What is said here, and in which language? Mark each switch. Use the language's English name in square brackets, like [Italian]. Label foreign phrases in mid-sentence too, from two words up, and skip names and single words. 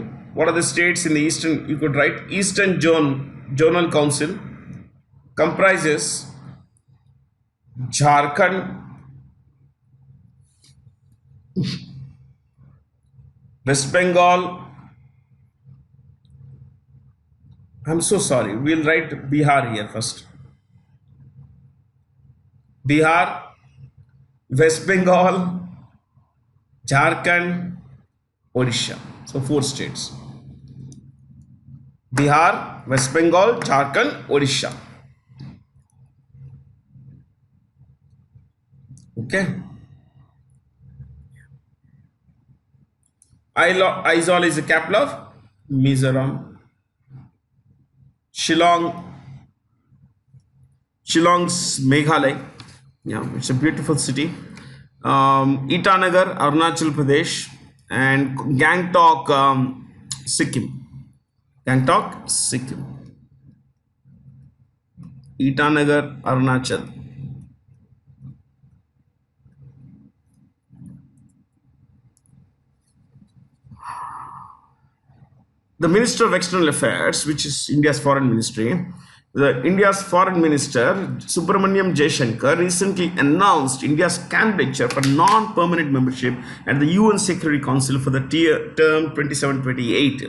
[English] What are the states in the Eastern? You could write Eastern Zonal Council comprises Jharkhand, West Bengal. I'm so sorry. We'll write Bihar here first. Bihar, West Bengal, Jharkhand, Odisha. So 4 states. Bihar, West Bengal, Jharkhand, Odisha. Okay. Aizawl is the capital of Mizoram. Shillong's Meghalaya. Yeah, it's a beautiful city. Itanagar, Arunachal Pradesh, and Gangtok, Sikkim. Gangtok, Sikkim. Itanagar, Arunachal. The Minister of External Affairs, which is India's foreign ministry, India's foreign minister Subramaniam Jaishankar recently announced India's candidature for non-permanent membership at the UN Security Council for the term 27-28.